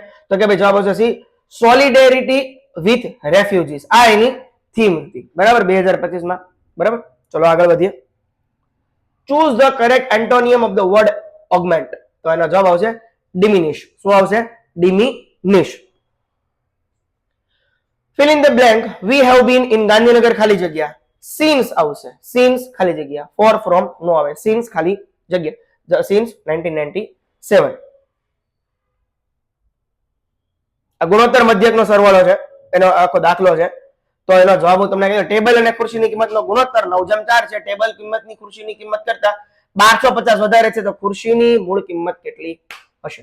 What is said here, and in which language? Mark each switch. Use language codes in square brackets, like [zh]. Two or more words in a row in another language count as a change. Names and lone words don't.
[gu] તો કે ભાઈ જવાબ આવશે સી [en] solidarity with refugees. [gu] આ એની થીમ હતી, બરાબર, 2025 માં, બરાબર. ચલો આગળ વધીએ. [en] choose the correct antonym of the word augment, [gu] તો એનો જવાબ આવશે [en] ડિમિનિશ. [gu] શું આવશે? ડિમિનિશ. [en] fill in the blank. we have been in ગાંધીનગર [gu] ખાલી જગ્યા. [en] since આવશે, since [gu] ખાલી જગ્યા, [en] for from [gu] નો આવે, since ખાલી જગ્યા, since 1997. આ ગુણોત્તર મધ્યકનો સરવાળો છે, એનો આખો દાખલો છે. તો એનો જવાબ હું તમને કહ્યું, ટેબલ અને ખુરશીની કિંમતનો ગુણોત્તર 9:4 છે. ટેબલ કિંમતની ખુરશીની કિંમત કરતા 1250 વધારે છે, તો ખુરશીની મૂળ કિંમત કેટલી હશે?